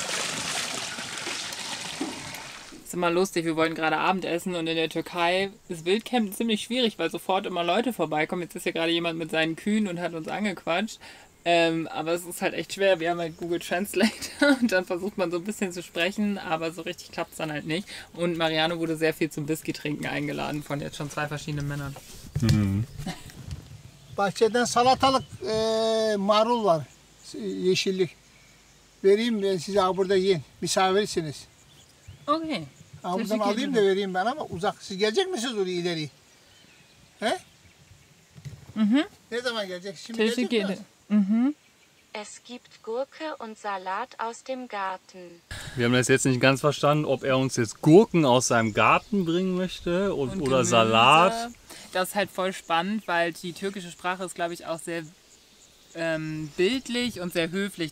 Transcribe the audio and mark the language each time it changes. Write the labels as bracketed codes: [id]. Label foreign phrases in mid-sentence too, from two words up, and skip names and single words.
[de] Ist immer lustig, wir wollten gerade Abendessen und in der Türkei ist Wildcamp ziemlich schwierig, weil sofort immer Leute vorbeikommen. Jetzt ist ja gerade jemand mit seinen Kühen und hat uns angequatscht. Aber es ist halt echt schwer. Wir haben halt Google Translate und dann versucht man so ein bisschen zu sprechen, aber so richtig klappt es dann halt nicht. Und Mariano wurde sehr viel zum Whisky trinken eingeladen von jetzt schon 2 verschiedenen Männern. [tr] Bahçeden salatalık marul var. Yeşillik. Vereyim ben size burada yiyin. Misafirsiniz. Okay. Buradan alayım da vereyim ben ama uzak. Siz gelecek misiniz oraya ileri? He? Ne zaman gelecek? Şimdi gelecek mi? [de] Es gibt Gurke und Salat aus dem Garten. Wir haben das jetzt nicht ganz verstanden, ob er uns jetzt Gurken aus seinem Garten bringen möchte oder Gemüse. Salat. Das ist halt voll spannend, weil die türkische Sprache ist, glaube ich, auch sehr bildlich und sehr höflich.